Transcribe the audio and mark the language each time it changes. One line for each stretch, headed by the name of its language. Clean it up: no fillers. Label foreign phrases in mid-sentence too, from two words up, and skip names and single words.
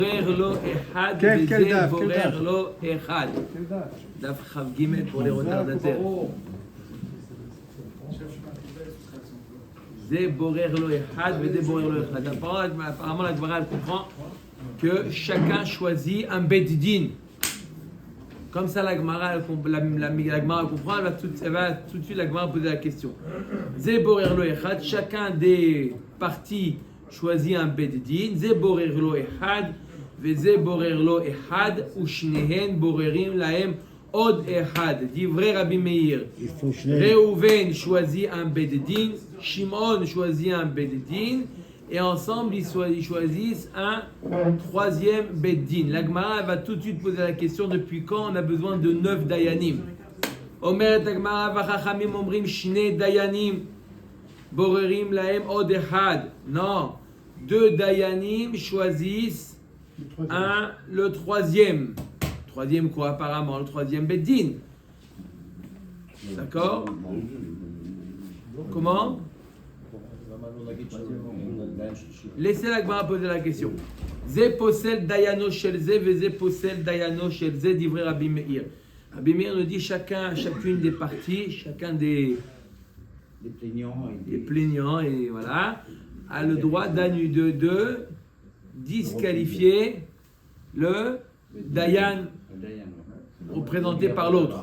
Hebrew: לו אחד,
French: quel
Hebrew: veze daf, בורר לו אחד. דף כ״ג
French: pour les retardataires.
Hebrew: זה בורר לו אחד, וזה בורר לו אחד.
French: Apparemment, la Gemara comprend que chacun choisit un beddin. Comme ça, la Gemara comprend, elle va tout de suite la Gemara poser la question.
Hebrew: זה בורר לו אחד,
French: chacun des parties choisit un beddin.
Hebrew: זה בורר לו אחד, וזה בורר לו אחד, ושניהם בוררים להם עוד אחד. דברי רבי מאיר.
French: Reuven choisit un beddin, Shimon choisit un beddin, et ensemble ils choisissent un troisième beddin. La Gemara va tout de suite poser la question depuis quand on a besoin de 9 dayanim.
Hebrew: אומר לה גמרא וחכמים אומרים שני דיינים בוררים להם עוד אחד.
French: Non, 2 dayanim choisissent le troisième. Troisième quoi apparemment? Le troisième beddin. D'accord? Comment? Laissez la Gemara poser la question.
Hebrew: זה פוסל דיינו של זה וזה פוסל דיינו של זה דברי רבי מאיר.
French: Rabbi Meir nous dit chacune des parties, chacun des plaignants et voilà, a le droit de disqualifier le dayan représenté par l'autre.